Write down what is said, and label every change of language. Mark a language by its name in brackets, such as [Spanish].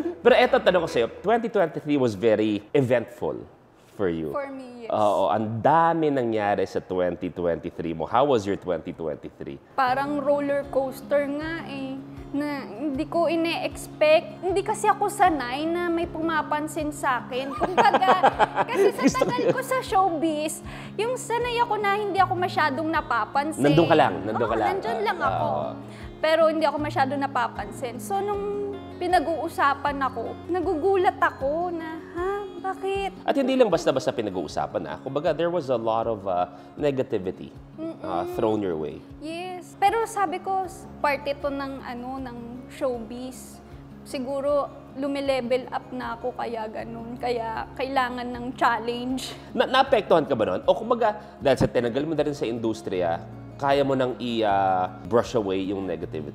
[Filipino] Pero eto, tanong ko sa'yo, [English] 2023 was very eventful for you. For me, yes. [Filipino] Oo, ang dami nangyari sa 2023 mo. [English] How was your 2023? [Filipino] Parang roller coaster nga eh. Na hindi ko ine-expect. Hindi kasi ako sanay na may pumapansin sa akin. Kumbaga, kasi sa tagal ko sa showbiz, yung sanay ako na hindi ako masyadong napapansin. Nandun ka lang, nandun ka lang. Nandun lang ako. Pero hindi ako masyadong napapansin. So, nung pinag-uusapan ako, nagugulat ako na, bakit? At hindi lang basta-basta pinag-uusapan Kumbaga, [English] there was a lot of negativity thrown your way. Yes. [Filipino] Pero sabi ko, part ito ng, ng showbiz. Siguro, lumilevel up na ako kaya ganun. Kaya kailangan ng challenge. Naapektuhan ka ba nun? O kumbaga, dahil sa tinagal mo na rin sa industriya, kaya mo nang i-brush away yung negativity?